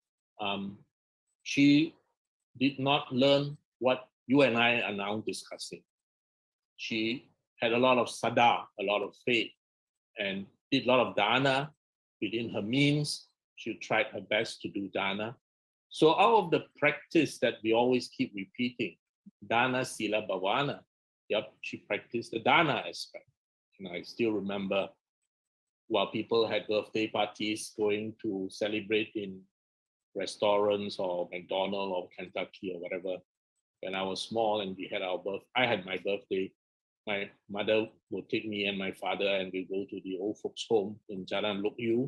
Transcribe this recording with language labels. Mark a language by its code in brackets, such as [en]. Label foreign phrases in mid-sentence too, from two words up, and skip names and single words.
[en] She did not learn what you and I are now discussing. She had a lot of saddha, a lot of faith, and did a lot of dana within her means. She tried her best to do dana. So out of the practice that we always keep repeating, [pi] dana, sila, bhavana, [en] she practiced the dana aspect. And I still remember while people had birthday parties going to celebrate in restaurants or McDonald's or Kentucky or whatever. When I was small and we had I had my birthday, my mother would take me and my father and we go to the old folks home in Jalan Lok Yew.